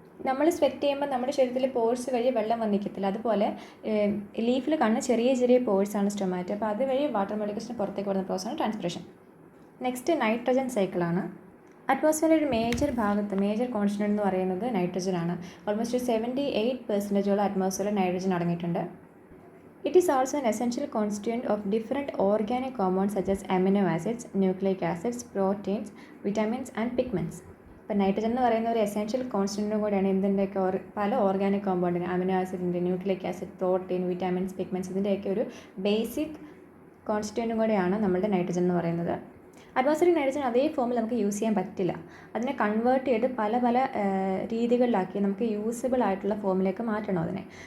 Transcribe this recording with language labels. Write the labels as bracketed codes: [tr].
[ml] നമ്മൾ സ്വെറ്റ് ചെയ്യുമ്പോൾ നമ്മുടെ ശരീരത്തിൽ പോഴ്സ് വഴി വെള്ളം വന്നിക്കത്തില്ല. അതുപോലെ ലീഫിൽ കാണുന്ന ചെറിയ ചെറിയ പോഴ്സാണ് സ്റ്റൊമാറ്റോ. അപ്പോൾ അതുവഴി വാട്ടർ മോളിക്യൂൾസിന് പുറത്തേക്ക് വരുന്ന പ്രോസസ്സാണ് ട്രാൻസ്പിറേഷൻ. നെക്സ്റ്റ് നൈട്രജൻ സൈക്കിളാണ്. അറ്റ്മോസ്ഫിയറിൻ്റെ ഒരു മേജർ കോൺസ്റ്റൻ്റ് എന്ന് പറയുന്നത് നൈട്രജൻ ആണ്. ഓൾമോസ്റ്റ് 78% അറ്റ്മോസ്ഫിയറിൽ നൈട്രജൻ അടങ്ങിയിട്ടുണ്ട്. [en] It is also an essential constituent of different organic compounds such as amino acids, nucleic acids, proteins, vitamins and pigments. [ml] ഇപ്പോൾ നൈട്രജൻ എന്ന് പറയുന്ന ഒരു എസെൻഷ്യൽ കോൺസ്റ്റൻറ്റും കൂടെയാണ് എന്തിൻ്റെയൊക്കെ പല ഓർഗാനിക് കോമ്പൗണ്ടിന്, അമിനോ ആസിഡിൻ്റെ, nucleic acid, protein, vitamins, pigments ഇതിൻ്റെയൊക്കെ ഒരു ബേസിക് കോൺസ്റ്റൻറ്റും കൂടെയാണ് നമ്മളുടെ നൈട്രജൻ എന്ന് പറയുന്നത്. അറ്റ്മോസ്ഫിയറിക് നൈട്രജൻ അതേ ഫോമിൽ നമുക്ക് യൂസ് ചെയ്യാൻ പറ്റില്ല. അതിനെ കൺവേർട്ട് ചെയ്ത് പല രീതികളിലാക്കി നമുക്ക് യൂസബിൾ ആയിട്ടുള്ള ഫോമിലേക്ക് മാറ്റണം അതിനെ.